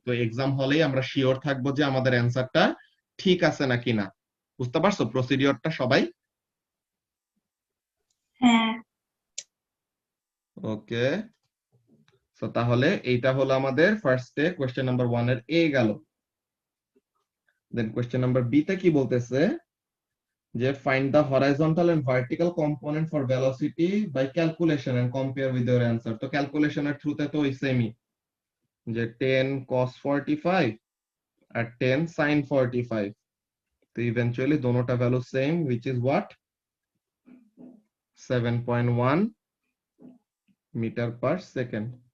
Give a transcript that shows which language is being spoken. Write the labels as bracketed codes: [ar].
[bn] তো এক্সাম হলেই আমরা শিওর থাকবো যে আমাদের অ্যান্সারটা ঠিক আছে নাকি না। বুঝতে পারছো প্রসিডিওরটা সবাই? হ্যাঁ, ওকে, তো তাহলে এইটা হলো আমাদের ফার্স্টে কোয়েশ্চেন নাম্বার 1 এর এ গেল। দেন কোয়েশ্চেন নাম্বার বি তে কি বলতেছে যে [en] find the horizontal and vertical component for velocity by calculation and compare with your answer। [bn] তো ক্যালকুলেশন এর থ্রুতে তো ওই সেমই, যে 10 cos 45 আর 10 sin 45। তো ইভেন্চুয়ালি দোনোটা value same, [en] which is what? [bn] 7.1 metre per second.